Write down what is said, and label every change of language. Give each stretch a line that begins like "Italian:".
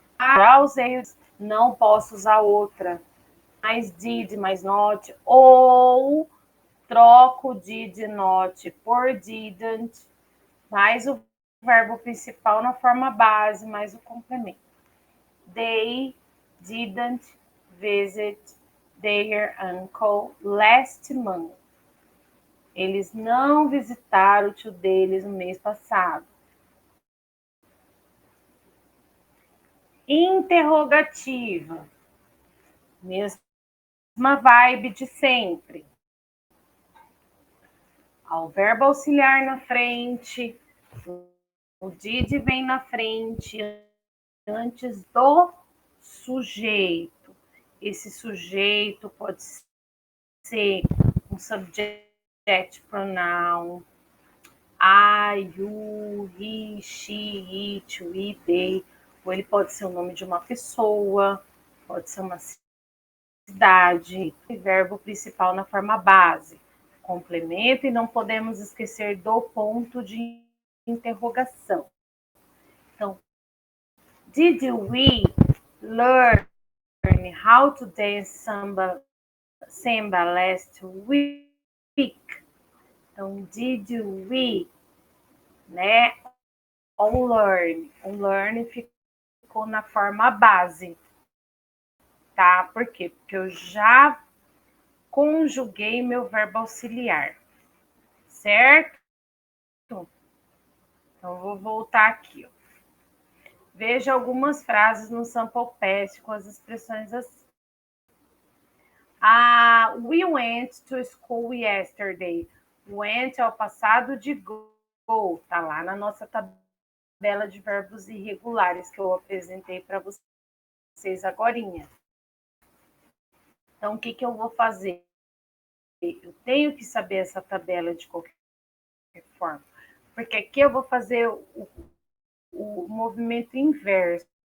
Portuguese: Já usei, não posso usar outra, mais did, mais not, ou troco did not por didn't, mais o verbo principal na forma base, mais o complemento.
English: They didn't visit their uncle last month.
Portuguese: Eles não visitaram o tio deles no mês passado. Interrogativa. Mesma vibe de sempre. Ao verbo auxiliar na frente, o did vem na frente antes do sujeito. Esse sujeito pode ser um subject pronoun, I, you, he, she, it, we, they, ou ele pode ser o nome de uma pessoa, pode ser uma cidade, verbo principal na forma base, complemento, e não podemos esquecer do ponto de interrogação.
English: Então, did we learn how to dance samba last week?
Portuguese: Então,
English: did we,
Portuguese: né? On learn ficou na forma base, tá? Por quê? Porque eu já conjuguei meu verbo auxiliar, certo? Então, vou voltar aqui, ó. Veja algumas frases no sample past com as expressões assim.
English: We went to school yesterday.
Portuguese: Went é o passado de go, tá lá na nossa tabela de verbos irregulares que eu apresentei para vocês agorinha. Então, o que eu vou fazer? Eu tenho que saber essa tabela de qualquer forma, porque aqui eu vou fazer o movimento inverso.